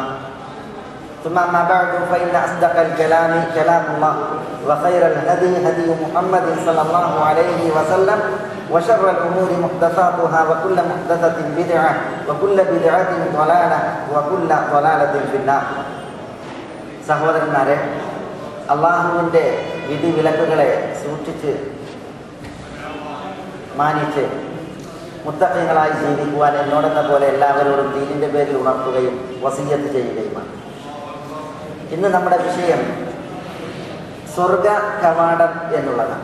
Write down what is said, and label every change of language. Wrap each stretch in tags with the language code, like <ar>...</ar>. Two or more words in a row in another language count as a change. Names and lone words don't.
<ar>ثم أما بعد فإن أصدق الكلام كلام الله وخير الهدي هدي محمد صلى الله عليه وسلم وشر الأمور محدثاتها وكل محدثة بدعة وكل بدعة ضلالة وكل ضلالة في النار.</ar> <ml>സഹോദരന്മാരെ, അള്ളാഹുവിൻ്റെ വിധി വിലക്കുകളെ സൂക്ഷിച്ച് മാനിച്ച് മുത്തഖീങ്ങളായി ജീവിക്കുവാൻ എന്നോടെന്ന പോലെ എല്ലാവരോടും ദീനിൻ്റെ പേരിൽ ഉണർത്തുകയും വസിയ്യത്ത് ചെയ്യുകയുമാണ്. ഇന്ന് നമ്മുടെ വിഷയം സ്വർഗ കവാടം എന്നുള്ളതാണ്.</ml>